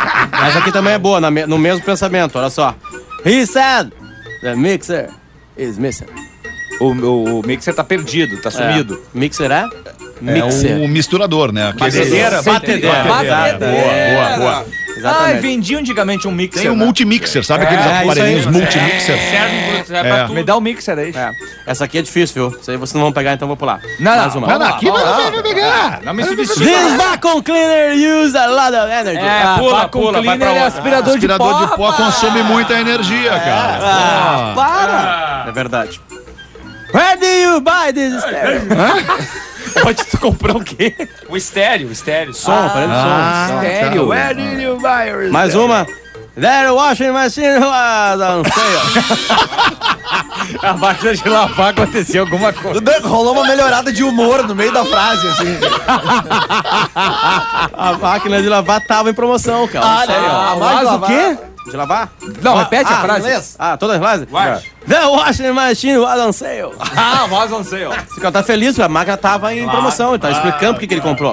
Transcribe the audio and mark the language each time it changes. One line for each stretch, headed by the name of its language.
Portuguese: Mas aqui também é boa, no mesmo pensamento, olha só.
English: He said the mixer is missing.
Portuguese: O mixer tá perdido, tá sumido. Mixer é? Mixer. É um misturador, né? Batedeira. Boa. Exatamente. Ah, vendia antigamente um mixer. Tem um multimixer, sabe aqueles aparelhinhos multimixer? Serve pra tudo. Me dá o mixer aí. Essa aqui é difícil, viu? Isso aí vocês não vão pegar, então vou pular. Mais uma. Não, aqui você vai pegar. Não me substitui.
English: This vacuum cleaner uses a lot of energy.
Portuguese: É, pula. Vacuum cleaner é aspirador de pó. Aspirador de pó consome muita energia, cara. É verdade.
English: Where do you buy this stereo?
Portuguese: Onde tu comprou o quê? O estéreo, Som, aparelho de som. Estéreo.
English: Where did you buy your stereo?
Portuguese: Mais uma.
English: That washing machine was on sale.
Portuguese: A máquina de lavar aconteceu alguma coisa. Rolou uma melhorada de humor no meio da frase, assim. A máquina de lavar tava em promoção, cara. Ah, sério. Mas o quê? De lavar? Não, repete a frase. Beleza. Ah, todas as frases?
English: Watch. The washing machine was on sale. Was on sale. Esse
Portuguese: cara tá feliz, a máquina tava em promoção. Ele tá explicando porque que ele comprou.